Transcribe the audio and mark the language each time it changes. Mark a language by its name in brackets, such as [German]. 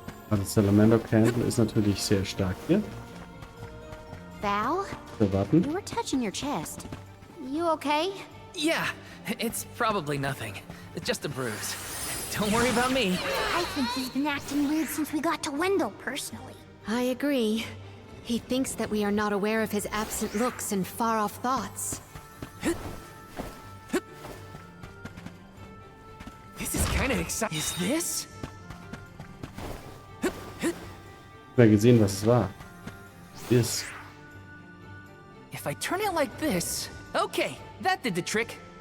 [German] Also Salamander Candle ist natürlich sehr stark hier. [English] Val, [German] Wir warten. [English] you were touching your chest. You okay? Yeah, it's probably nothing. It's just a bruise. Don't worry about me. I think he's been acting weird since we got to Wendell, personally. I agree. He thinks that we are not aware of his absent looks and far-off thoughts. This is kind of exciting. Is this? [German] Ich habe gesehen, was es war. Ist. [English] If I turn it like this... Okay, that did the trick.